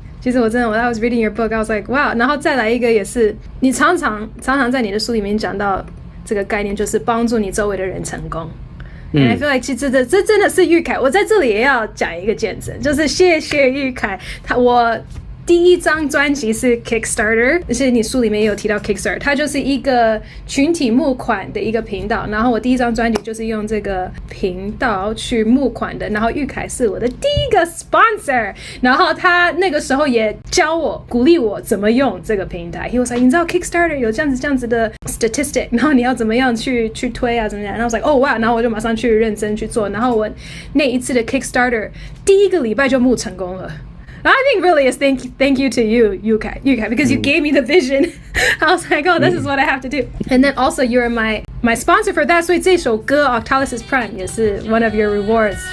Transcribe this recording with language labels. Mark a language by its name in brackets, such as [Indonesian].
[Chinese] 其实我真的， [English] I was reading your book, I was like, wow。 [Chinese] 然后再来一个也是，你常常在你的书里面讲到这个概念，就是帮助你周围的人成功。 [English] And I feel like [Chinese] 其实这真的是玉凯，我在这里也要讲一个见证，就是谢谢玉凯，我第一张专辑是 Kickstarter， 而且你书里面也有提到 Kickstarter， 它就是一个群体募款的一个频道。然后我第一张专辑就是用这个频道去募款的。然后玉凯是我的第一个 sponsor， 然后他那个时候也教我、鼓励我怎么用这个平台。 [English] He was like， [Chinese] 你知道 Kickstarter 有这样子的 statistic， 然后你要怎么样去推啊，怎么样？然后我 was like， 哦哇，然后我就马上去认真去做。然后我那一次的 Kickstarter 第一个礼拜就募成功了。 [English] I think really is thank you to you, Yukai, because you gave me the vision. I was like, oh, this is what I have to do. And then also you're my sponsor for that. [Chinese] 所以这首歌 [English] Octalysis Prime 也是 one of your rewards.